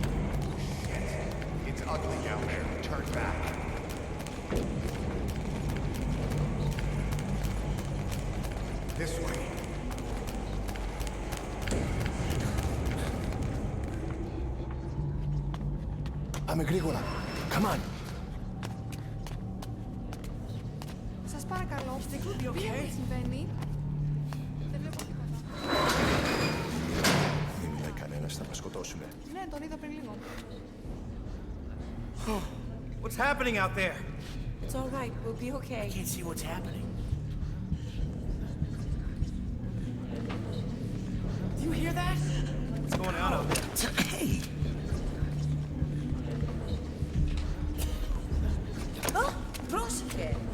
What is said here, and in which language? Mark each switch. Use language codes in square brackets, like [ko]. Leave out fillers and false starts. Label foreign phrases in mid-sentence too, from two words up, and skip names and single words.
[en] It's ugly down there. Turn back. This way. [el] Πάμε γρήγορα. [en] Come on. [el] Σας παρακαλώ, τι συμβαίνει. Δεν βλέπω τίποτα. Δεν μιλάει κανένας, θα μας σκοτώσουνε. Ναι, τον είδα πριν λίγο. [en] What's happening out there? It's all right, we'll be okay. Can't see what's happening. Do you hear that? What's going on out there? Hey! [el] Oh, πρόσεχε.